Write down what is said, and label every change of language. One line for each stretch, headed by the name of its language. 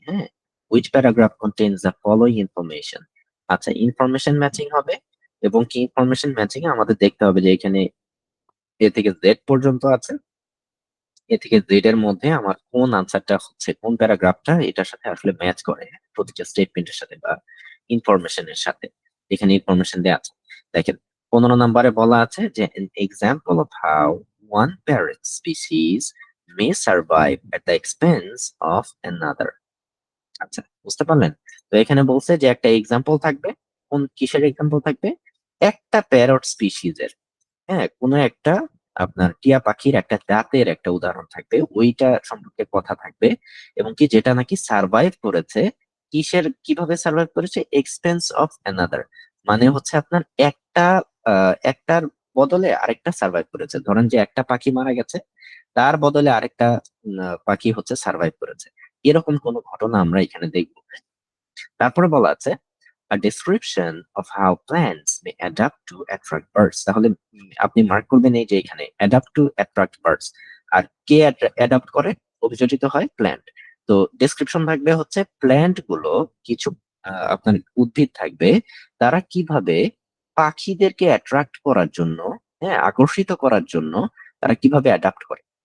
English: হ্যাঁ, which paragraph contains the following information.
Bangla: আচ্ছা, information matching হবে। এবং কি ইনফরমেশন ম্যাচিং এ আমাদের দেখতে হবে যে এখানে এ থেকে জেড পর্যন্ত আছে। এ থেকে জেড এর মধ্যে আমার কোন আনসারটা হচ্ছে, কোন প্যারাগ্রাফটা এটার সাথে আসলে ম্যাচ করে, প্রতিটা স্টেটমেন্টের সাথে বা ইনফরমেশনের সাথে। এখানে ইনফরমেশন দেওয়া আছে। দেখেন, 15 নম্বরে বলা আছে যে
English: an example of how one parrot species may survive at the expense of another.
Bangla: আচ্ছা, বুঝতে পারলেন? তো এখানে বলছে যে একটা এক্সাম্পল থাকবে। কোন কিসের এক্সাম্পল থাকবে? একটা প্যারট স্পিসিজ এর, হ্যাঁ, কোনো একটা আপনার টিয়া পাখির একটা জাতের একটা উদাহরণ থাকবে, ওইটা সম্পর্কে কথা থাকবে। এবং কি যেটা নাকি সার্ভাইভ করেছে, কিভাবে সার্ভাইভ করেছে,
English: Expense of another.
Bangla: মানে হচ্ছে আপনার একটার বদলে আরেকটা সার্ভাইভ করেছে। ধরেন যে একটা পাখি মারা গেছে, তার বদলে আরেকটা পাখি হচ্ছে সার্ভাইভ করেছে। এরকম কোন ঘটনা আমরা এখানে দেখবো। তারপরে বলা আছে
English: a description of how plants may adapt to attract birds.
Bangla: তাহলে আপনি মার্ক করবেন এই যে এখানে
English: adapt to attract birds।
Bangla: আর K adapt করে, অভিযোজিত হয় প্ল্যান্ট। তো ডেসক্রিপশন থাকবে হচ্ছে প্ল্যান্ট গুলো, কিছু আপনার উদ্ভিদ থাকবে, তারা কিভাবে পাখিদেরকে অ্যাট্রাক্ট করার জন্য, হ্যাঁ, আকর্ষিত করার জন্য তারা কিভাবে অ্যাডাপ্ট করে।